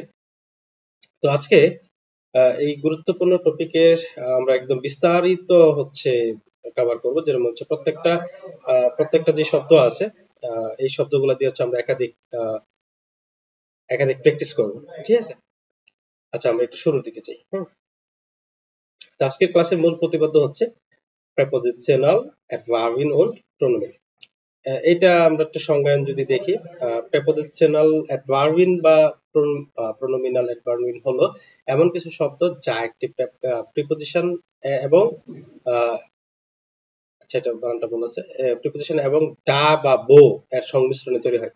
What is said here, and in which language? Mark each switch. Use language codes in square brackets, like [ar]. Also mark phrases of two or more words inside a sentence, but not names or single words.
[bn] তো আজকে এই গুরুত্বপূর্ণ টপিকের আমরা একদম বিস্তারিত কভার করব, যেরকম প্রত্যেকটা যে শব্দ আছে, এই শব্দগুলো দিয়ে আমরা একাধিক প্র্যাকটিস করব। ঠিক আছে? আচ্ছা, আমরা একটু শুরুর দিকে যাই। তো আজকের ক্লাসের মূল প্রতিপাদ্য [de] prepositional adverbin und pronomen। [bn] এটা আমরা একটু সংজ্ঞায়ন যদি দেখি, [de] prepositional adverbin [bn] বা [de] pronominal adverbin [bn] হলো এমন কিছু শব্দ যা একটি প্রিপোজিশন এবং আহ, আচ্ছা, এটা বানানটা ভুল আছে। প্রিপোজিশন এবং ডা বা বো এর সংমিশ্রণে তৈরি হয়।